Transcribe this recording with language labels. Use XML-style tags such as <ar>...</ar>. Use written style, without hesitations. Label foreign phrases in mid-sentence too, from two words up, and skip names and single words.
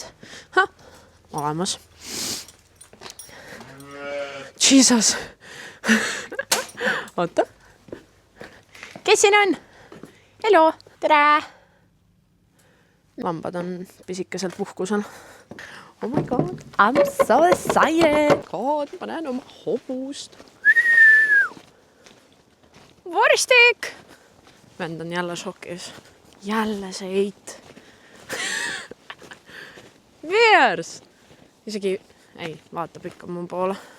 <et>Olemas. Jesus! Oota. Kes siin on?</et> <en>Hello! Tere!</en> <et>Lambad on pisikeselt puhkusel.</et> <en>Oh my god, I'm so excited! God,</en> <et>ma näen oma hobust. Vorstik! Vend on jälle šokis. Jälle see eit. Veers! Isegi, ei, vaatab ikka mu poole.</et>